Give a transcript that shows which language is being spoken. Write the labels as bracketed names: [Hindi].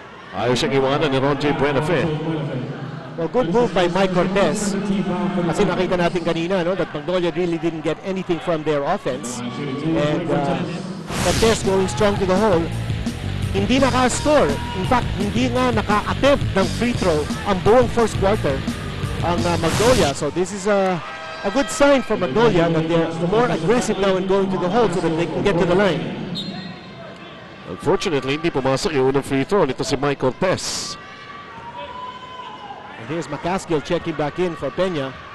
[Filipino] Ayaw siyang iwanan ni Ron J. Buenafe. [English] Well, good move by Mike Cortez. [Filipino] Kasi nakita natin kanina, no, [English] that Magnolia really didn't get anything from their offense. And Cortez going strong to the hole. [Filipino] Hindi naka-score. In fact, hindi nga naka-attempt ng free throw ang buong first quarter ang Magnolia. [English] So this is a good sign for Magnolia that they're more aggressive now in going to the hole so that they can get to the line. [Filipino] Unfortunately, hindi pumasok yung unang free throw nito si Mike Cortez. [English] And here's McCaskill checking back in for Peña.